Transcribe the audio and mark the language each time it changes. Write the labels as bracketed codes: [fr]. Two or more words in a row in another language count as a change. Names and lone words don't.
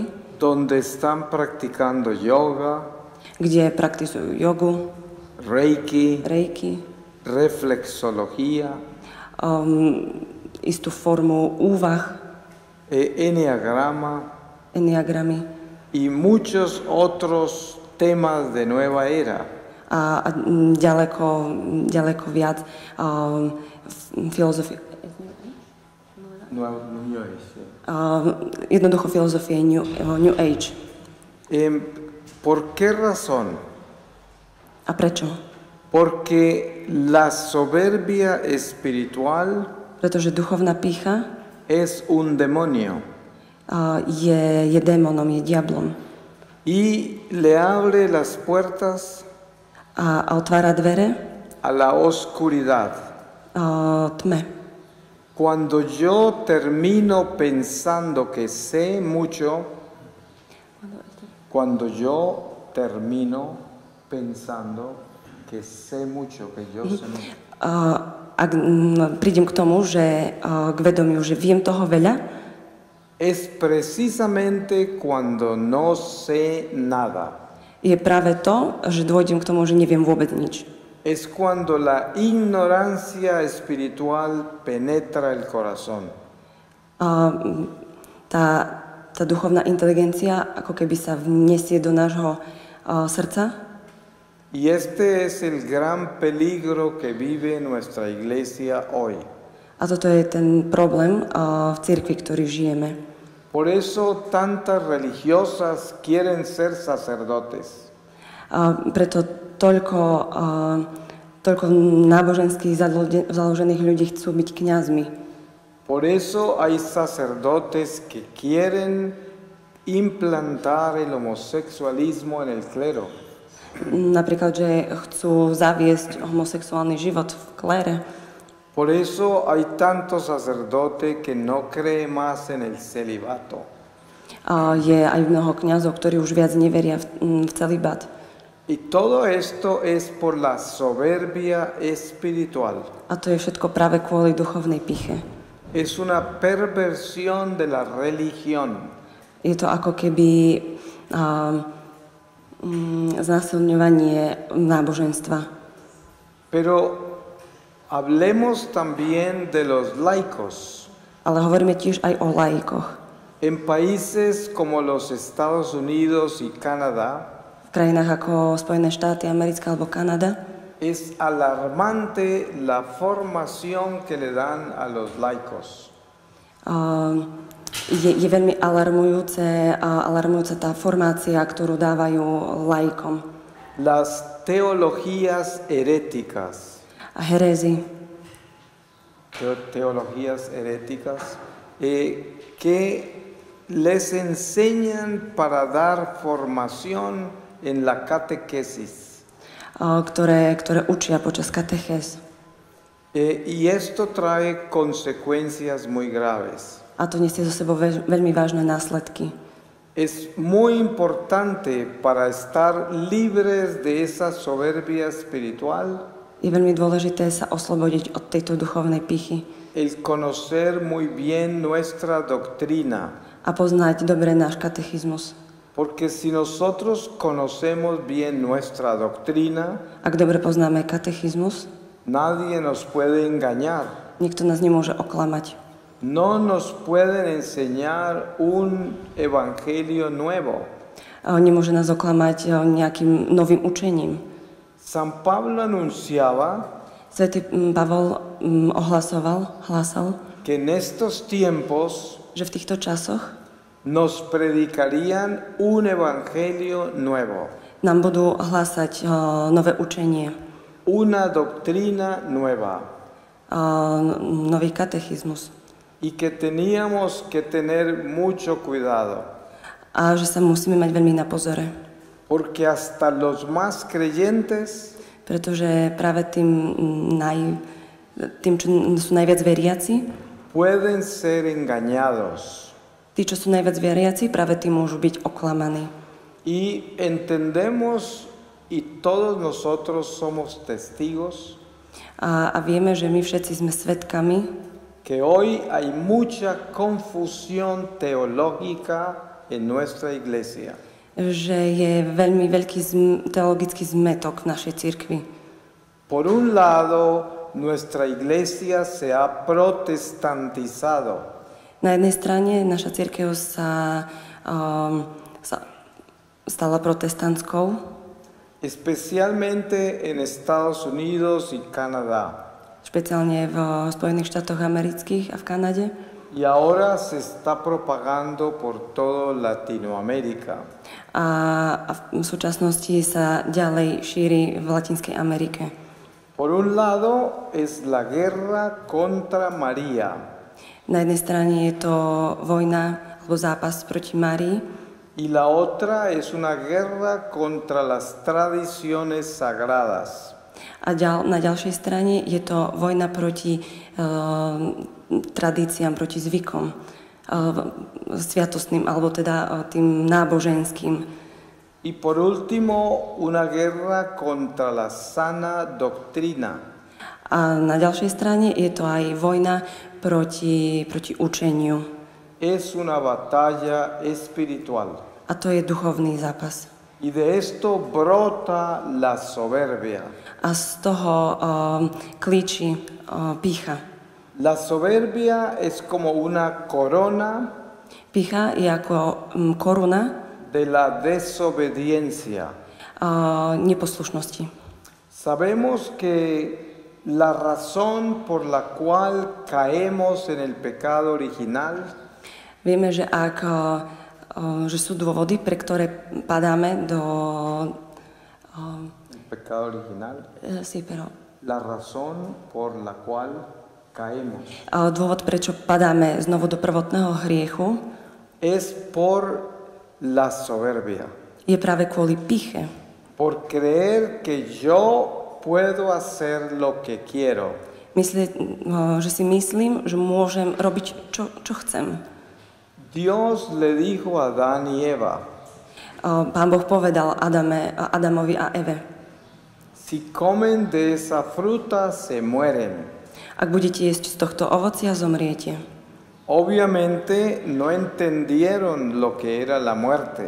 [es] donde están practicando yoga, [sk] kde praktizujú jogu, [es] reiki, reflexología, [sk] istú formu úvah, enneagramy [es] y muchos otros temas de nueva era. [sk] a ďaleko viac filozofie. Jednoducho filozofie New Age. [es] ¿Por qué razón? [sk] A prečo? [es] Porque la soberbia espiritual [sk] Pretože duchovná pýcha [es] es un demonio [sk] je démonom, je diablom. [es] y le abre las puertas [sk] A otvára dvere [es] a la oscuridad. [sk] Tme. [es] Cuando yo termino pensando que sé mucho, que yo sé mucho. [sk] Ak prídem k tomu, že k vedomiu, že viem toho veľa, [es] es precisamente cuando no sé nada. [sk] je práve to, že dôjdem k tomu, že neviem vôbec nič. [es] Es cuando la ignorancia espiritual penetra el corazón. [sk] Tá duchovná inteligencia ako keby sa vniesie do nášho srdca. [es] Y este es el gran peligro que vive nuestra iglesia hoy. [sk] A toto je ten problém v cirkvi, ktorý žijeme. [es] Por eso tantas religiosas quieren ser sacerdotes. [sk] Preto toľko náboženských založených ľudí chcú byť kňazmi. [es] Por eso hay sacerdotes que quieren implantar el homosexualismo en el clero. [sk] Napríklad, že chcú zaviesť homosexuálny život v klére. [es] Por eso hay tantos sacerdotes que no creen más en el celibato. [sk] Je aj mnoho kňazov, ktorí už viac neveria v celibát. [es] Y todo esto es por la soberbia espiritual. [sk] A to je všetko práve kvôli duchovnej pýche. [es] Es una perversión de la religión. [sk] Je to ako keby znásilňovanie náboženstva. [es] Pero hablemos también de los laicos. [sk] Ale hovoríme tiež aj o laikoch. [es] En países como los Estados Unidos y Canadá, [sk] V krajinách ako Spojené štáty americké alebo Kanada [es] es alarmante la formación que le dan a los laicos. [sk] Je veľmi alarmujúca tá formácia, ktorú dávajú laikom. [es] Las teologías heréticas. [sk] A herézy. [es] Teologías heréticas que les enseñan para dar formación en la catequesis. [sk] Ktoré učia počas katechéz. [es] Y esto trae consecuencias muy graves. [sk] A to nesie zo sebou veľmi vážne následky. [es] Es muy importante para estar libres de esa soberbia espiritual. [sk] Je veľmi dôležité sa oslobodiť od tejto duchovnej pichy. [es] El conocer muy bien nuestra doctrina. [sk] A poznať dobre náš katechizmus. [es] Porque si nosotros conocemos bien nuestra doctrina, [sk] ak dobre poznáme katechizmus, [es] nadie nos puede engañar. [sk] Nikto nás nemôže oklamať. [es] No nos pueden enseñar un evangelio nuevo. [sk] Nemôže nás oklamať nejakým novým učením. [es] San Pablo anunciaba [sk] Svätý Pavol hlásal, [es] que en estos tiempos [sk] že v týchto časoch [es] nos predicarían un evangelio nuevo. [sk] Nám budú hlásať nové učenie. [es] Una doctrina nueva. [sk] Nový katechizmus. [es] Y que teníamos que tener mucho cuidado. [sk] A že sa musíme mať veľmi na pozore. [es] Porque hasta los más creyentes, [sk] pretože práve tým, čo sú najviac veriaci, [es] pueden ser engañados. [sk] Tí, čo sú najviac veriaci, práve tým môžu byť oklamaní. [es] Y entendemos, y todos nosotros somos testigos, [sk] a vieme, že my všetci sme svedkami, [es] que hoy hay mucha confusión teológica en nuestra iglesia. [sk] Že je veľmi veľký teologický zmetok v našej cirkvi. [es] Por un lado, nuestra iglesia se ha protestantizado. [sk] Na jednej strane naša cirkev sa stala protestantskou. [es] Especialmente en Estados Unidos y Canadá. [sk] Špeciálne v Spojených štátoch amerických a v Kanade. [es] Y ahora se está propagando por todo Latinoamérica. [sk] A v súčasnosti sa ďalej šíri v Latinskej Amerike. [es] Por un lado es la guerra contra María. [sk] Na jednej strane je to vojna alebo zápas proti Márii. [es] Y la otra es una guerra contra las tradiciones sagradas. [sk] A na ďalšej strane je to vojna proti tradíciám, proti zvykom sviatostným, alebo teda tým náboženským. [es] Y por último, una guerra contra la sana doctrina. [sk] A na ďalšej strane je to aj vojna proti učeniu. [es] Es una batalla espiritual. [sk] A to je duchovný zápas. [es] Y de esto brota la soberbia. [sk] A z toho klíči pýcha. [es] La soberbia es como una corona. [sk] Pýcha je ako koruna [es] de la desobediencia. [sk] Neposlušnosti. [es] Sabemos que la razón por la cual caemos en el pecado original. [sk] Vieme, že že sú dôvody, pre ktoré padáme do [es] pecado original. Sí, pero la razón por la cual caemos. [sk] Dôvod, prečo padáme znovu do prvotného hriechu, [es] es por la soberbia. [sk] Je práve kvôli pýche. [es] Por creer que yo puedo hacer lo que quiero. [sk] Že si myslím, že môžem robiť, čo chcem. [es] Dios le dijo a Adán y Eva. [sk] Pán Boh povedal Adamovi a Eve. [es] Si comen de esa fruta, se mueren. [sk] Ak budete jesť z tohto ovocia, zomriete. [es] Obviamente no entendieron lo que era la muerte.